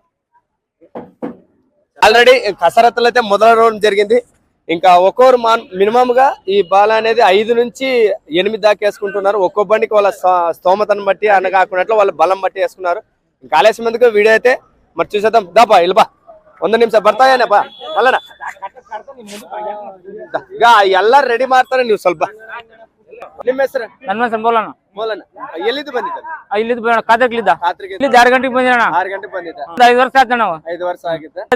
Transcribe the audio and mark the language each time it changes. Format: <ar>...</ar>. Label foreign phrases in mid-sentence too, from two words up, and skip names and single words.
<te>ఆల్రెడీ కసరత్తులు అయితే మొదల రౌండ్ జరిగింది. ఇంకా ఒక్కొరు మినిమం గా ఈ బాల అనేది 5 నుంచి 8 దాకా వేసుకుంటున్నారు. ఒక్కో బండికి వాళ్ళ స్తోమతను బట్టి అనగాకున్నట్లు వాళ్ళ బలం బట్టి వేసుకున్నారు. ఇంకా ఆలస్యం ఎందుకు వీడియో అయితే మరి చూసేద్దాం. దాపా ఇల్బా</te> <kn>1 ನಿಮಿಷ ಬರ್ತಾಯೇನಪ್ಪ ಅಲ್ಲಣ್ಣ ಈಗ ಎಲ್ಲಾರು ರೆಡಿ ಮಾಡ್ತಾರೆ. ನೀವು ಸ್ವಲ್ಪ ನಿಮ್ಮ ಹೆಸರು? ನನ್ನ ಹೆಸರು ಬೋಲಣ್ಣ. ಎಲ್ಲಿದ್ದು ಬಂದಿದ್ದ? ಇಲ್ಲಿದ್ದು ಕಾತರ್ಲಿದ್ದ. 6 ಗಂಟೆಗೆ ಬಂದಿದ್ದಣ್ಣ. 6 ಗಂಟೆಗೆ ಬಂದಿದ್ದ. 5 ವರ್ಷ ಆಯ್ತು ನಾವು. 5 ವರ್ಷ ಆಗಿದ್ದ.</kn>